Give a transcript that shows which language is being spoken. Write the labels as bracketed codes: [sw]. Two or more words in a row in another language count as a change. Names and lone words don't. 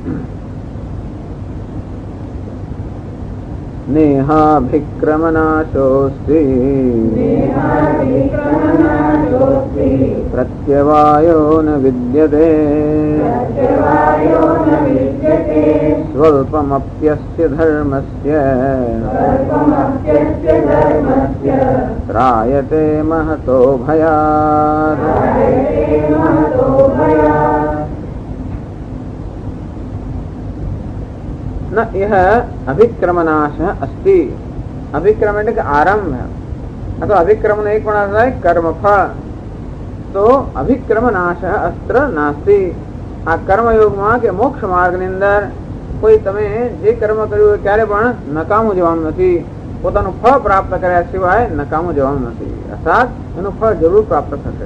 [sa] નેહાભિક્રમનાશોસ્તિ પ્રત્યવાયો ન વિદ્યતે સ્વલ્પમપ્યસ્ય ધર્મસ્ય ત્રાયતે મહતો ભયાત. न यह अभिक्रमनाश अस्ति, अभिक्रम [gu] એટલે કે આરંભ, અથવા અભિક્રમનો એક પણ અર્થ થાય કર્મફળ. તો [sa] અભિક્રમનાશ અસ્ત્ર નાસ્તિ, [gu] આ કર્મયોગમાં કે મોક્ષ માર્ગની અંદર કોઈ તમે જે કર્મ કર્યું ક્યારે પણ નકામું જવાનું નથી, પોતાનું ફળ પ્રાપ્ત કર્યા સિવાય નકામું જવાનું નથી, અર્થાત એનું ફળ જરૂર પ્રાપ્ત થશે.